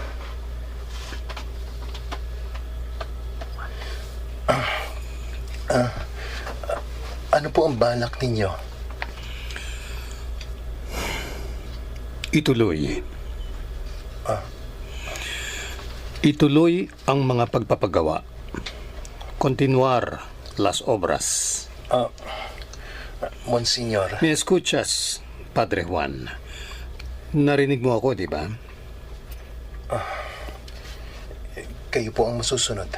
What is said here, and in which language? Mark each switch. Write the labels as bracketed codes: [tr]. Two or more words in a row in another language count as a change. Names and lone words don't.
[tl] Ano po ang balak ninyo? Ituloy. Ituloy ang mga pagpapagawa. [es] Continuar las obras. Monsignor. Me escuchas, Padre Juan. [tl] Narinig mo ako, di ba? Kayo po ang masusunod.